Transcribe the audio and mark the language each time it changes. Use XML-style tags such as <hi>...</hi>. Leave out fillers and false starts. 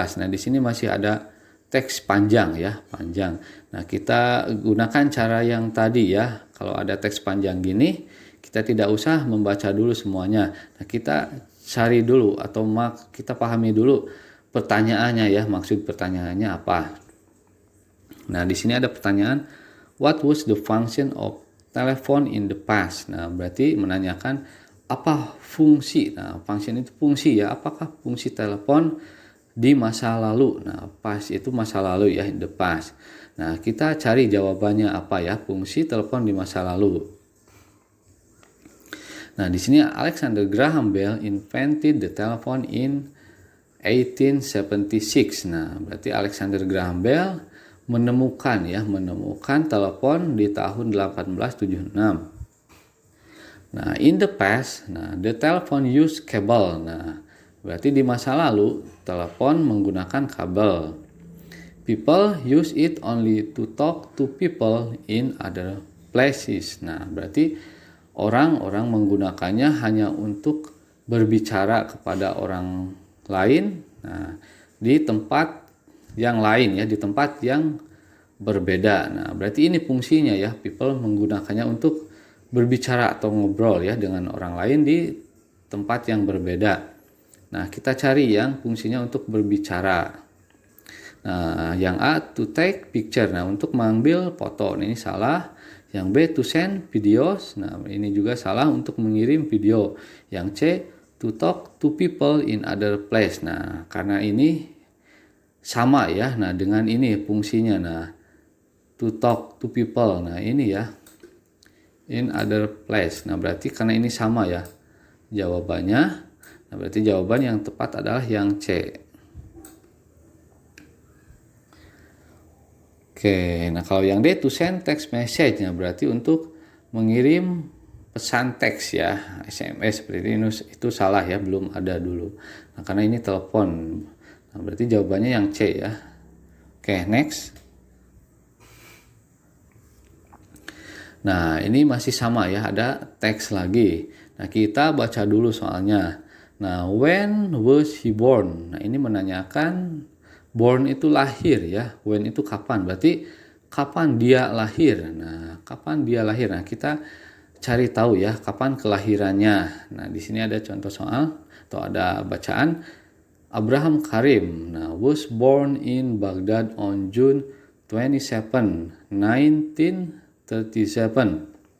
<id>Nah, di sini masih ada teks panjang ya, panjang. Nah, kita gunakan cara yang tadi ya. Kalau ada teks panjang gini, kita tidak usah membaca dulu semuanya. Nah, kita cari dulu atau kita pahami dulu pertanyaannya ya, maksud pertanyaannya apa. Nah, di sini ada pertanyaan,</id> <en>what was the function of telephone in the past?</en> <id>Nah, berarti menanyakan apa fungsi. Nah, function itu fungsi ya, apakah fungsi telepon di masa lalu. Nah, past itu masa lalu ya,</id> <en>in the past.</en> <id>Nah, kita cari jawabannya apa ya, fungsi telepon di masa lalu.</id> <en>Nah, di sini Alexander Graham Bell invented the telephone in 1876.</en> <id>Nah, berarti Alexander Graham Bell menemukan telepon di tahun 1876.</id> <en>Nah, in the past, the telephone use cable.</en> <id>Nah, berarti di masa lalu telepon menggunakan kabel.</id> <en>People use it only to talk to people in other places.</en> <id>Nah, berarti orang-orang menggunakannya hanya untuk berbicara kepada orang lain. Nah, di tempat yang lain ya, di tempat yang berbeda. Nah, berarti ini fungsinya ya, people menggunakannya untuk berbicara atau ngobrol ya dengan orang lain di tempat yang berbeda. Nah, kita cari yang fungsinya untuk berbicara. Nah, yang A,</id> <en>to take picture.</en> <id>Nah, untuk mengambil foto. Nah, ini salah. Yang B,</id> <en>to send videos.</en> <id>Nah, ini juga salah, untuk mengirim video. Yang C,</id> <en>to talk to people in other place.</en> <id>Nah, karena ini sama ya. Nah, dengan ini fungsinya. Nah,</id> <en>to talk to people.</en> <id>Nah, ini ya,</id> <en>in other place.</en> <id>Nah, berarti karena ini sama ya jawabannya. Nah, berarti jawaban yang tepat adalah yang C. Oke, nah kalau yang D,</id> <en>to send text message.</en> <id>Nah, berarti untuk mengirim pesan teks ya, SMS seperti ini, itu salah ya, belum ada dulu. Nah, karena ini telepon. Nah, berarti jawabannya yang C ya. Oke, next. Nah, ini masih sama ya, ada teks lagi. Nah, kita baca dulu soalnya. Nah,</id> <en>when was he born?</en> <id>Nah, ini menanyakan born itu lahir ya. When itu kapan? Berarti kapan dia lahir? Nah, kapan dia lahir? Nah, kita cari tahu ya kapan kelahirannya. Nah, di sini ada contoh soal atau ada bacaan.</id> <en>Abraham Karim was born in Baghdad on June 27, 1937.</en>